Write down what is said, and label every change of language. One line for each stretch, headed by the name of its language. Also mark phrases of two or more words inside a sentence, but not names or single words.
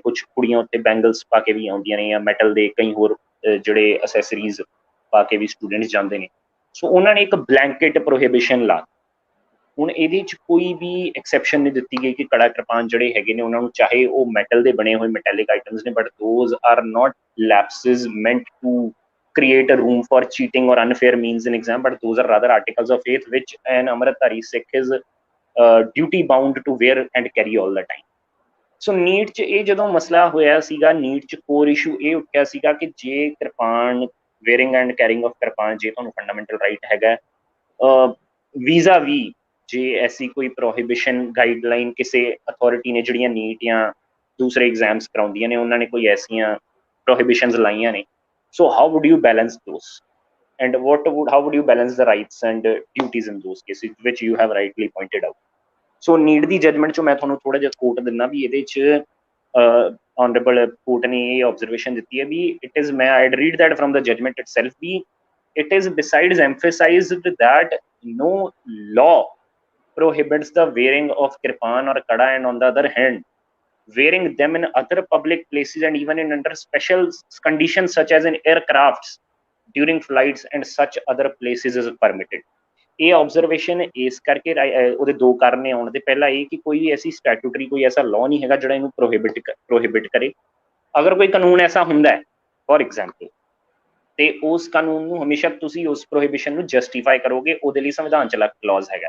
Punjabi: ਕੁਛ ਕੁੜੀਆਂ ਉੱਤੇ ਬੈਂਗਲਸ ਪਾ ਕੇ ਵੀ ਆਉਂਦੀਆਂ ਨੇ ਜਾਂ ਮੈਟਲ ਦੇ ਕਈ ਹੋਰ ਜਿਹੜੇ ਅਸੈਸਰੀਜ਼ ਪਾ ਕੇ ਵੀ ਸਟੂਡੈਂਟਸ ਜਾਂਦੇ ਨੇ। ਸੋ ਉਹਨਾਂ ਨੇ ਇੱਕ ਬਲੈਂਕੇਟ ਪ੍ਰੋਹਿਬਿਸ਼ਨ ਲਾ। ਹੁਣ ਇਹਦੇ 'ਚ ਕੋਈ ਵੀ ਐਕਸੈਪਸ਼ਨ ਨਹੀਂ ਦਿੱਤੀ ਗਈ ਕਿ ਕੜਾ ਕਿਰਪਾਨ ਜਿਹੜੇ ਹੈਗੇ ਨੇ ਉਹਨਾਂ ਨੂੰ ਚਾਹੇ ਉਹ ਮੈਟਲ ਦੇ ਬਣੇ ਹੋਏ ਮੈਟੈਲਿਕ ਆਈਟਮਸ ਨੇ,
English: but those are not lapsis meant to create a room for cheating or unfair means in exam, but those are rather articles of faith which an Amritdhari Sikh is duty bound to wear and carry all the time।
Punjabi: so ਨੀਟ 'ਚ ਇਹ ਜਦੋਂ ਮਸਲਾ ਹੋਇਆ ਸੀਗਾ, ਨੀਟ 'ਚ ਕੋਰ ਇਸ਼ੂ ਇਹ ਉੱਠਿਆ ਸੀਗਾ ਕਿ ਜੇ ਕਿਰਪਾਨ,
English: wearing and carrying of
Punjabi: ਕਿਰਪਾਨ ਜੇ ਤੁਹਾਨੂੰ
English: fundamental right
Punjabi: ਹੈਗਾ, ਵੀਜ਼ਾ ਵੀ ਜੇ ਐਸੀ ਕੋਈ
English: prohibition guideline
Punjabi: ਕਿਸੇ ਅਥਾਰਟੀ ਨੇ ਜਿਹੜੀਆਂ ਨੀਟ ਜਾਂ ਦੂਸਰੇ ਐਗਜ਼ਾਮਸ ਕਰਾਉਂਦੀਆਂ ਨੇ ਉਹਨਾਂ ਨੇ ਕੋਈ ਐਸੀਆਂ ਪ੍ਰੋਹਿਬਿਸ਼ਨਸ ਲਾਈਆਂ ਨੇ,
English: so how would you balance those and how would you balance the rights and duties in those cases which you have rightly pointed out। so
Punjabi: ਨੀਟ ਦੀ ਜਜਮੈਂਟ 'ਚੋਂ ਮੈਂ ਤੁਹਾਨੂੰ ਥੋੜਾ ਜਿਹਾ ਕੋਟ ਦਿੰਦਾ ਵੀ ਇਹਦੇ 'ਚ honorable ਕੋਰਟ ਨੇ ਇਹ ਆਬਜ਼ਰਵੇਸ਼ਨ ਦਿੱਤੀ ਹੈ ਵੀ
English: it is, ਮੈਂ I'd read that from the judgment itself, ਵੀ it is besides emphasized that no law prohibits the wearing of kirpan or kada, and on the other hand wearing them in other public places and even in under special conditions such as in aircrafts during flights and such other places is permitted।
Punjabi: ਇਹ ਆਬਜ਼ਰਵੇਸ਼ਨ ਇਸ ਕਰਕੇ ਉਹਦੇ ਦੋ ਕਾਰਨ ਨੇ ਆਉਣ ਦੇ। ਪਹਿਲਾ ਇਹ ਕਿ ਕੋਈ ਵੀ ਐਸੀ ਸਟੈਟੂਟਰੀ, ਕੋਈ ਐਸਾ ਲਾਅ ਨਹੀਂ ਹੈਗਾ ਜਿਹੜਾ ਇਹਨੂੰ ਪ੍ਰੋਹਿਬਿਟ ਕਰੇ। ਅਗਰ ਕੋਈ ਕਾਨੂੰਨ ਐਸਾ ਹੁੰਦਾ ਹੈ,
English: for example
Punjabi: ਤੇ ਉਸ ਕਾਨੂੰਨ ਨੂੰ ਹਮੇਸ਼ਾ ਤੁਸੀਂ ਉਸ ਪ੍ਰੋਹਿਬਿਸ਼ਨ ਨੂੰ ਜਸਟੀਫਾਈ ਕਰੋਗੇ, ਉਹਦੇ ਲਈ ਸੰਵਿਧਾਨ 'ਚ ਅਲੱਗ ਕਲੌਜ਼ ਹੈਗਾ।